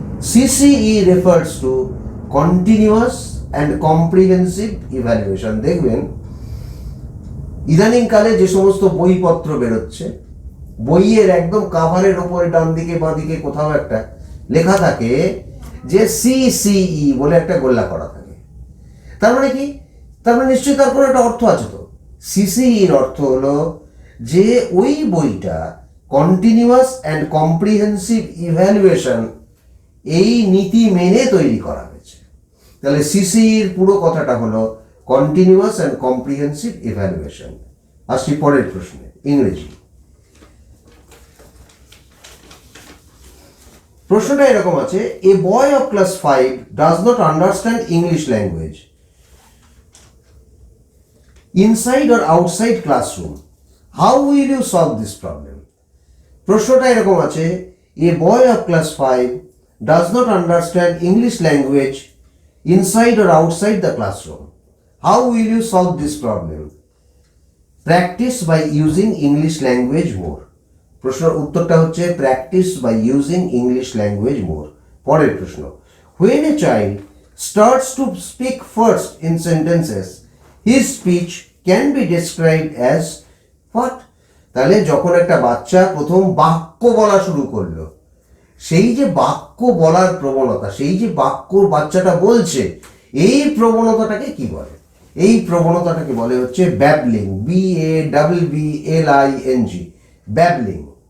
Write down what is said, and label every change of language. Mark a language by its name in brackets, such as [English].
[English] CCE refers to continuous and comprehensive evaluation. [Bangla] দেখবেন ইদানিংকালে যে সমস্ত বইপত্র বেরোচ্ছে, বইয়ের একদম কাভারের ওপরে ডান দিকে বাঁ দিকে কোথাও একটা লেখা থাকে যে CCE বলে একটা গোল্লা করা থাকে। তার মানে কি? তার মানে নিশ্চয়ই তার কোনো একটা অর্থ আছে। তো CCEর অর্থ হলো যে ওই বইটা কন্টিনিউয়াস অ্যান্ড কম্প্রিহেন্সিভ ইভ্যালুয়েশন এই নীতি মেনে তৈরি করা হয়েছে। তাহলে সিসির পুরো কথাটা হলো কন্টিনিউয়াস অ্যান্ড কম্প্রিহেন্সিভ ইভ্যালুয়েশন। আসছি পরের প্রশ্নে, ইংরেজি। প্রশ্নটা এরকম আছে, [English] A boy of class 5 does not understand English language inside or outside classroom, how will you solve this problem? [Bangla] প্রশ্নটা এরকম আছে, [English] A boy of class 5 does not understand English language inside or outside the classroom. How will you solve this problem? Practice by using English language more. [Bangla] প্রশ্নের উত্তরটা হচ্ছে [English] practice by using English language more. [Bangla] পরের প্রশ্ন, [English] when a child starts to speak first in sentences, his speech can be described as what? [Bangla] তাহলে যখন একটা বাচ্চা প্রথম বাক্য বলা শুরু করলো, সেই যে বাক্য বলার প্রবণতা, সেই যে বাক্য বাচ্চাটা বলছে, এই প্রবণতাটাকে কি বলে? এই প্রবণতাটাকে বলে হচ্ছে ব্যাবলিং, BABBLING, ব্যাবলিং।